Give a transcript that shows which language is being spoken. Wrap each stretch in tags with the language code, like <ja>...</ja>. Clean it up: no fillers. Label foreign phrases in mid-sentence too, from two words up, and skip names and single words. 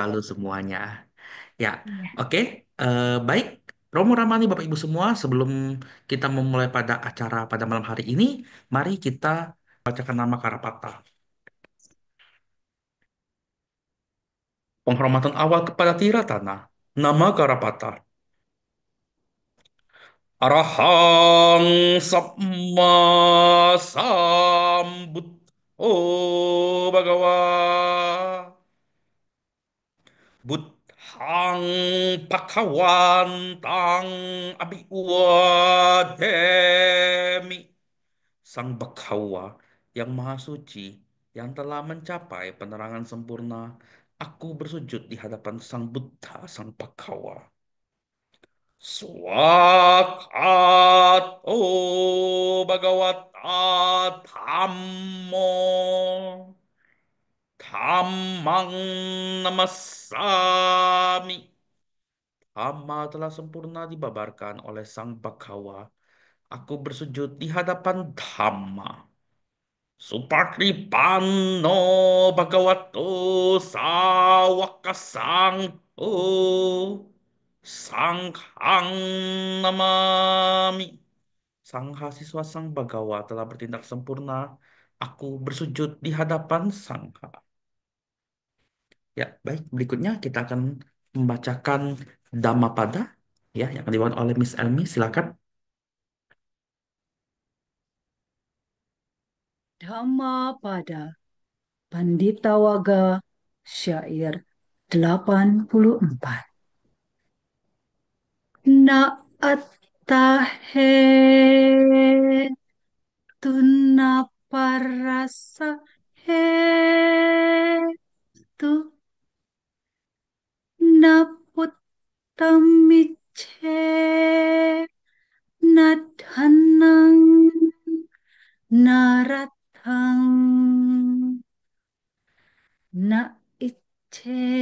<id>selalu semuanya. Ya, Iya. oke. Baik. Romo Ramani, Bapak Ibu semua, sebelum kita memulai pada acara pada malam hari ini, mari kita bacakan nama Karapata. Penghormatan awal kepada Tiratana.</id> <pi>Nama Karapata. Arahang Samma Sambut. Oh Bhagawa. Buddhang Pakawantang Abhiwademi.</pi> <id>Sang Bhagawa yang Maha Suci, yang telah mencapai penerangan sempurna, aku bersujud di hadapan Sang Buddha, Sang Bhagawa.</id> <pi>Swakat o Bhagavata Dhammo Dhammang Namasami.</pi> <id>Dhamma telah sempurna dibabarkan oleh Sang Bhagawa. Aku bersujud di hadapan Dhamma.</id> <pi>Supakripano Bhagavato Sawaka Sangho Sanghang Namami.</pi> <id>Sang Siswa Sang Bagawa telah bertindak sempurna. Aku bersujud di hadapan Sangha. Ya, baik. Berikutnya kita akan membacakan Dhammapada, ya, yang akan dibawakan oleh Miss Elmi. Silakan. Dhammapada Pandita Waga Syair 84.</id> <pi>Na attahe tuna parasa he tu na puttamiche na dhanang narathang na iche</pi>